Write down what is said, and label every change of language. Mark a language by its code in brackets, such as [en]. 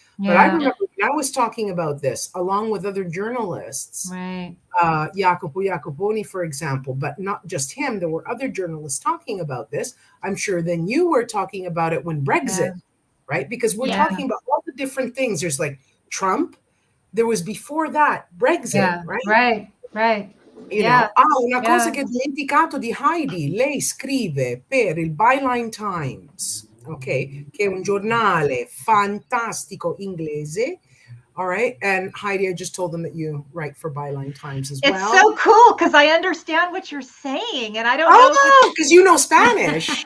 [en] But I remember when I was talking about this, along with other journalists, Jacopo Jacoponi, for example, but not just him, there were other journalists talking about this. I'm sure then you were talking about it when Brexit, right? Because we're talking about all the different things. There's like Trump, there was before that Brexit, right? Right. You know, [it] una cosa che ho dimenticato di Heidi, lei scrive per il Byline Times, che è un giornale fantastico inglese. [en] All right. And Heidi, I just told them that you write for Byline Times as well. It's so cool because I understand what you're saying. And I don't know. Oh, because you know Spanish.